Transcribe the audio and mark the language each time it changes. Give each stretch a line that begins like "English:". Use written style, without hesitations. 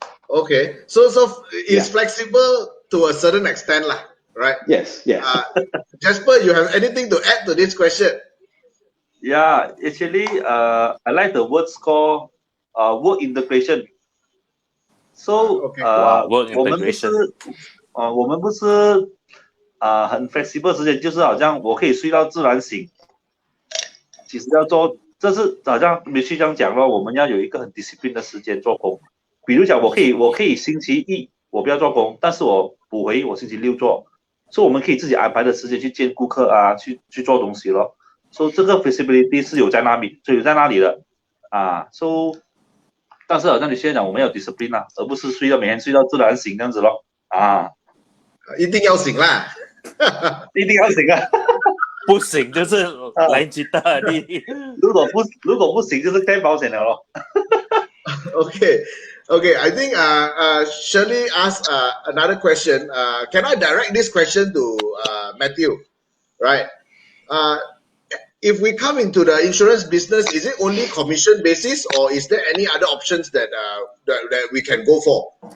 English: Okay, so it's flexible to a certain extent, lah, right? Yes. Jasper, you have anything to add to this question? Yeah, actually, I like the word called work integration. So, work integration.
Chinese: 我们不是很 flexible 时间，就是好像我可以睡到自然醒。其实要做，这是好像梅西这样讲咯，我们要有一个很 discipline 的时间做工。比如讲，我可以星期一我不要做工，但是我补回我星期六做，所以我们可以自己安排的时间去见顾客啊，去做东西咯。所以这个 flexibility 是有在那里的啊。
English: So
Chinese: 但是好像你现在讲我们要 discipline 啊，而不是每天睡到自然醒这样子咯啊，一定要醒啦。一定要醒啊，不行就是来吉他的。如果不行就是开保险了咯。
English: Okay. I think Shirley asked another question. Can I direct this question to Matthew? Right. If we come into the insurance business, is it only commission basis, or is there any other options that we can go for?